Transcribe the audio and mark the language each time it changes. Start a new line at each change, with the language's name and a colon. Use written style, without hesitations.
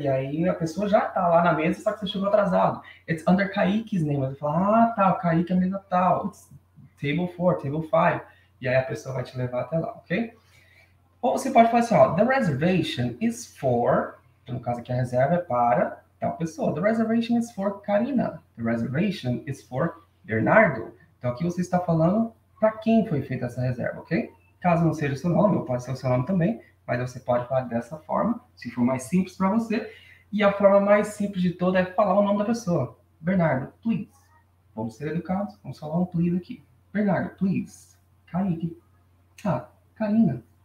Portuguese: E aí a pessoa já está lá na mesa, só que você chegou atrasado.
English: It's under Kaique's name.
Portuguese: Você fala, tá, o Kaique é a mesa tal.
English: It's table 4, table 5.
Portuguese: E aí a pessoa vai te levar até lá, ok? Ou você pode falar assim, ó,
English: the reservation is for...
Portuguese: No caso aqui, a reserva é para tal pessoa.
English: The reservation is for Karina. The reservation is for Bernardo.
Portuguese: Então, aqui você está falando para quem foi feita essa reserva, ok? Caso não seja o seu nome, ou pode ser o seu nome também, mas você pode falar dessa forma, se for mais simples para você. E a forma mais simples de toda é falar o nome da pessoa. Bernardo, please. Vamos ser educados, vamos falar um please aqui. Bernardo, please. Kaique. Karina.